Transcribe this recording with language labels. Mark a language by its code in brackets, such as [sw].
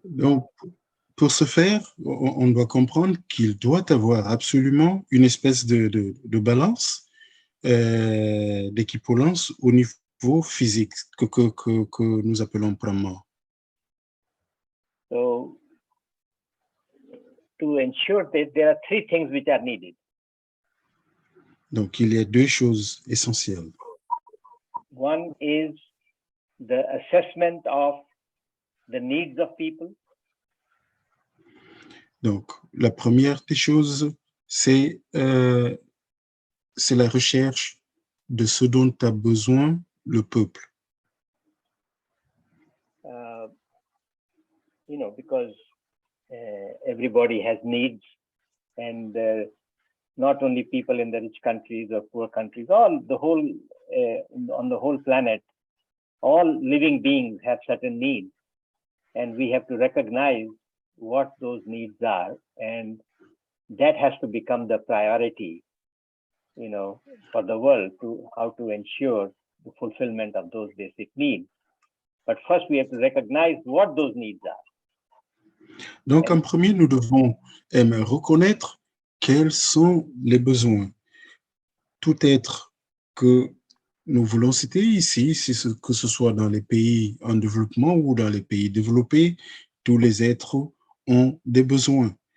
[fr] Donc, pour ce faire, on doit comprendre qu'il doit avoir absolument une espèce de balance, d'équivalence au niveau physique que nous appelons prama. [en] so to ensure that there are three things which are needed. [fr] Donc, il y a deux choses essentielles. [en] One is the assessment of the needs of people. [fr] Donc, la première des choses, c'est la recherche de ce dont a besoin le peuple. [en] Because everybody has needs, and not only people in the rich countries or poor countries, on the whole planet, all living beings have certain needs, and we have to recognize what those needs are, and that has to become the priority, for the world, to how to ensure the fulfillment of those basic needs. But first, we have to recognize what those needs are. [fr] Donc, en premier, nous devons reconnaître quels sont les besoins. Tout être que nous voulons citer ici, que ce soit dans les pays en développement ou dans les pays développés, tous les êtres ont des besoins.